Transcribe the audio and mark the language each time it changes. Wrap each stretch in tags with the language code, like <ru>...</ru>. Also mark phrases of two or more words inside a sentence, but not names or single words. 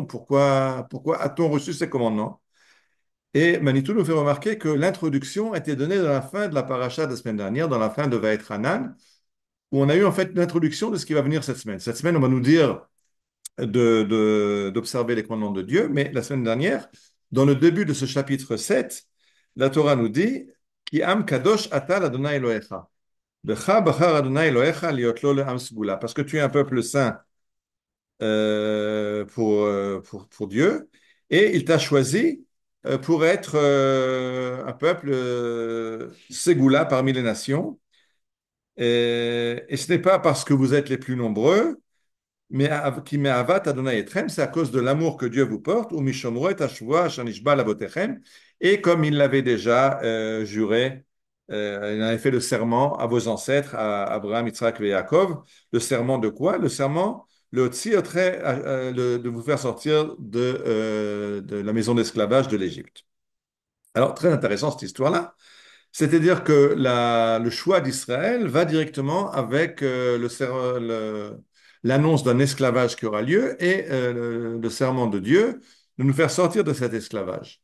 <fr>Pourquoi a-t-on reçu ces commandements? Et Manitou nous fait remarquer que l'introduction a été donnée dans la fin de la paracha de la semaine dernière, dans la fin de Vaïtranan, où on a eu en fait l'introduction de ce qui va venir cette semaine. Cette semaine, on va nous dire d'observer les commandements de Dieu, mais la semaine dernière, dans le début de ce chapitre 7, la Torah nous dit</fr> <he>כי עם קדוש אתה לה' אלהיך. בך בחר ה' אלהיך להיות לו לעם סגולה.</he> <fr>Parce que tu es un peuple saint pour Dieu, et il t'a choisi pour être un peuple ségoula parmi les nations. Et ce n'est pas parce que vous êtes les plus nombreux, mais qui</fr> <he>מאהבת ה' אתכם,</he> <fr>c'est à cause de l'amour que Dieu vous porte, ou</fr> <he>ומשמרו את השבועה אשר נשבע לאבותיכם,</he> <fr>et comme il l'avait déjà juré, il avait fait le serment à vos ancêtres, à Abraham, Yitzhak et Yaakov. Le serment de quoi? Le serment, le otsi, de vous faire sortir de la maison d'esclavage de l'Égypte. Alors, très intéressant cette histoire-là. C'est-à-dire que le choix d'Israël va directement avec l'annonce d'un esclavage qui aura lieu et le serment de Dieu de nous faire sortir de cet esclavage.</fr>